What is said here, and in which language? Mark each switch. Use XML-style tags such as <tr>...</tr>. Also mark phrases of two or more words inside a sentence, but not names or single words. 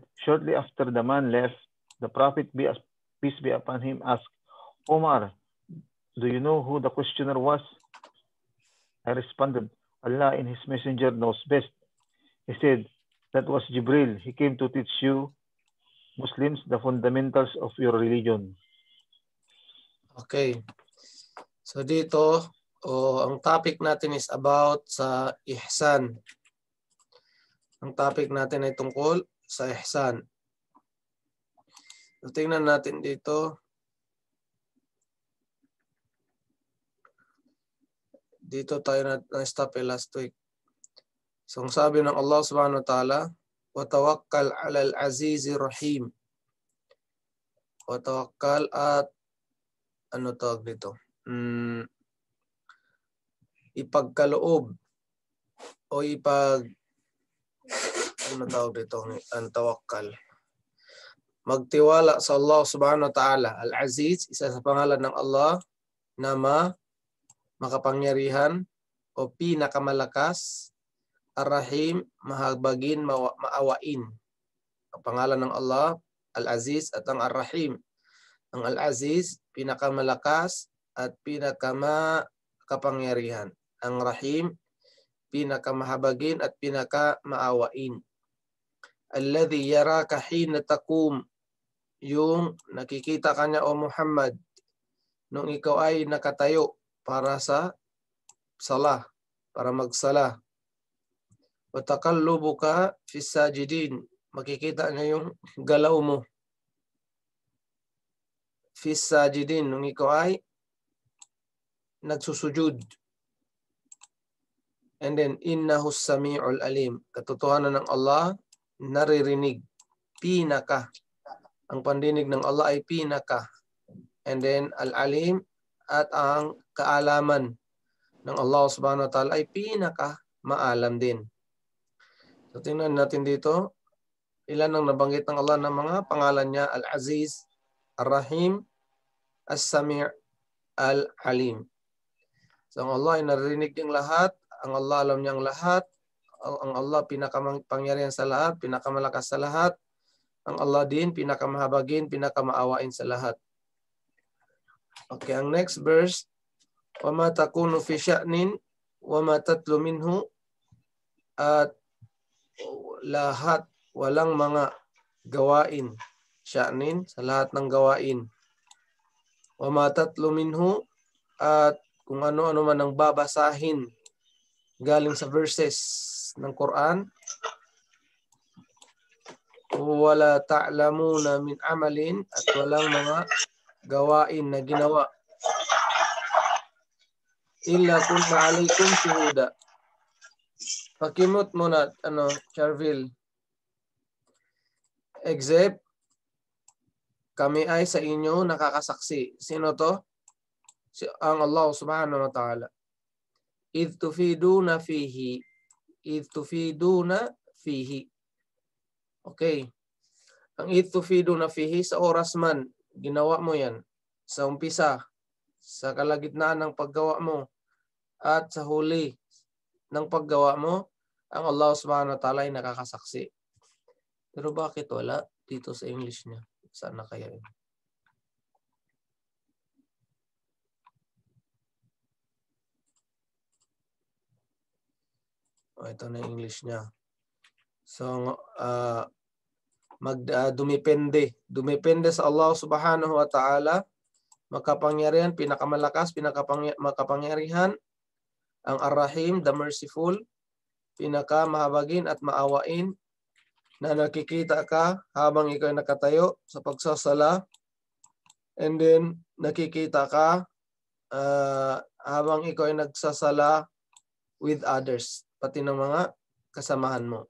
<en>shortly after the man left, the Prophet, peace be upon him, asked, "Omar, do you know who the questioner was?" I responded, "Allah and his messenger knows best." He said, "That was Jibril. He came to teach you Muslims the fundamentals of your religion."</en> <tl>Okay. So dito, ang topic natin</tl> <en>is about</en> <tl>sa ihsan. Ang topic natin ay tungkol sa ihsan. So tingnan natin dito. Dito tayo na-stop last week. So ang sabi ng Allah</tl> <ar>سبحانه وتعالى, "وتوكل على العزيز الرحيم."</ar> <tl>Watawakkal at ano tawag dito? Ipagkaloob o ano tawag dito? Ang tawakkal. Magtiwala sa Allah</tl> <ar>سبحانه وتعالى.</ar> <tl>Al-Aziz, isa sa pangalan ng Allah na makapangyarihan o pinakamalakas. Ar-Rahim, mahabagin, maawain. Ang pangalan ng Allah, Al-Aziz at ang Ar-Rahim. Ang Al-Aziz, pinakamalakas at pinakamapangyarihan. Ang Rahim, pinakamahabagin at pinakamaawain.</tl> <ar>الذي يراك حين تقوم,</ar> <tl>yung nakikita kanya o Muhammad nung ikaw ay nakatayo para sa salah, para magsala.</tl> <ar>وتقلبك في الساجدين,</ar> <tl>makikita niya yung galaw mo.</tl> <ar>في الساجدين,</ar> <tl>nung ikaw ay nagsusujud.</tl> <en>And then,</en> <ar>إنه السميع العليم.</ar> <tl>Katotohanan ng Allah, naririnig. Pinaka. Ang pandinig ng Allah ay pinaka.</tl> <en>And then,</en> <tl>al-alim at ang kaalaman ng Allah</tl> <ar>سبحانه وتعالى</ar> <tl>ay pinaka-maalam din. So tingnan natin dito, ilan ang nabanggit ng Allah ng mga pangalan niya, Al-Aziz, Ar-Rahim, As-Sami' Al-Alim. So ang Allah ay narinig niyang lahat, ang Allah alam niyang lahat, ang Allah pinakapangyarihan sa lahat, pinakamalakas sa lahat, ang Allah din pinakamahabagin, pinakamaawain sa lahat. Okay, ang next verse,</tl> <ar>وَمَا تَكُونُ فِي شَأْنٍ وَمَا تَتْلُ مِنْهُ,</ar> <tl>at lahat, walang mga gawain, sya'nin, sa lahat ng gawain.</tl> <ar>وَمَا تَتْلُ مِنْهُ,</ar> <tl>at kung ano-ano man ang babasahin galing sa verses ng Quran.</tl> <ar>وَلَا تَعْلَمُونَ مِنْ عَمَلٍ,</ar> <tl>at walang mga gawain na ginawa.</tl> <ar>إِلَّا كُنَّ عَلَيْكُمْ شُهُودًا.</ar> <tl>Pakimot mo na, Charville. Except, kami ay sa inyo nakakasaksi. Sino to? Ang Allah</tl> <ar>سبحانه وتعالى. إِذْ تُفِيدُونَ فِيهِ. إِذْ تُفِيدُونَ فِيهِ.</ar> <tl>Okay. Ang</tl> <ar>إِذْ تُفِيدُونَ فِيهِ,</ar> <tl>sa oras man, ginawa mo yan. Sa umpisa, sa kalagitnaan ng paggawa mo, at sa huli ng paggawa mo, ang Allah</tl> <ar>سبحانه وتعالى</ar> <tl>ay nakakasaksi. Pero bakit wala dito sa English niya? Saan na kaya yun? Ito na English niya. So, dumepende. Dumepende sa Allah</tl> <ar>سبحانه وتعالى,</ar> <tl>makapangyarihan, pinakamalakas, makapangyarihan, ang Ar-Rahim,</tl> <en>the merciful,</en> <tl>pinakamahabagin at maawain, na nakikita ka habang ikaw ay nakatayo sa pagsasala,</tl> <en>and then</en> <tl>nakikita ka habang ikaw ay nagsasala</tl> <en>with others,</en> <tl>pati ng mga kasamahan mo.</tl>